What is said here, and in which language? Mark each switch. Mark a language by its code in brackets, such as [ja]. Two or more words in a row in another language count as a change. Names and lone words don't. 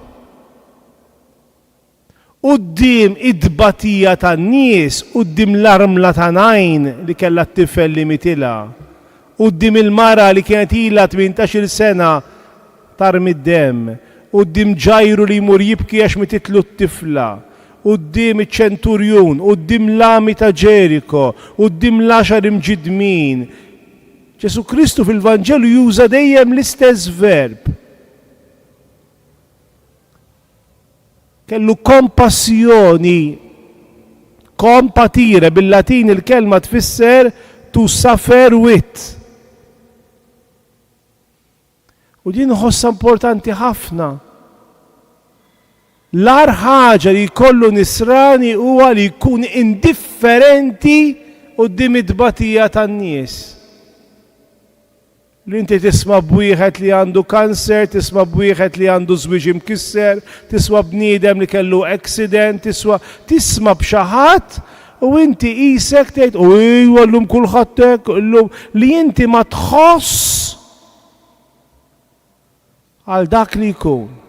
[mt] Qudiem id-dbatija tan-nies, qudiem l-armla ta' najn li kellha t-tifel li mitilha, qudiem il-mara li kienet ilha 18-il sena tarmi d-demm, qudiem Ġajru li jmur jibki għax mititlu t-tifla, qudiem iċ-ċenturjun, qudiem l-ami ta' Ġeriko, qudiem l-10 imġidmin. Ġesu Kristu fil-Vanġelu juża dejjem l-istess verb. Kellu kompassjoni, kompatire bil-Latin il-kelma tfisser [en] to suffer with. [mt] U din ħossa importanti ħafna. L-ar ħaġa li jkollu nisrani huwa li jkun indifferenti quddiem id-dbatija tan-nies. Li inti tisma' bwieħed li għandu kanser, tisma' bwieħed li għandu żwieġ imkisser, tisma' bniedem li kellu accident, tisma' b'xi ħadd u inti qisek tgħid ejwa llum kulħadd hekk, llum li inti ma tħoss għal dak li jkun.